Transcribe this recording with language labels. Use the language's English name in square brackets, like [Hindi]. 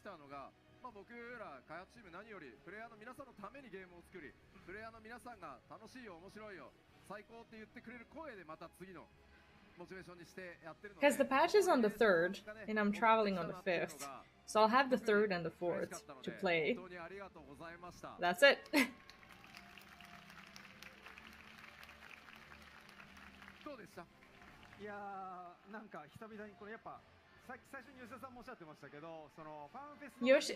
[Japanese] きたのが、僕ら開発チーム何よりプレイヤーの皆さんのためにゲームを作り、プレイヤーの皆さんが楽しいよ面白いよ最高って言ってくれる声でまた次のモチベーションにしてやってるので [English] Because the patch is on the 3rd, and I'm traveling on the 5th. So I'll have the 3rd and the 4th to play. [Japanese] 本当にありがとうございました。 [English] That's it. [Japanese] どうでした？いやー、なんか久々にこれやっぱ最初に吉田さんもおっしゃってましたけど、そのファンフェスの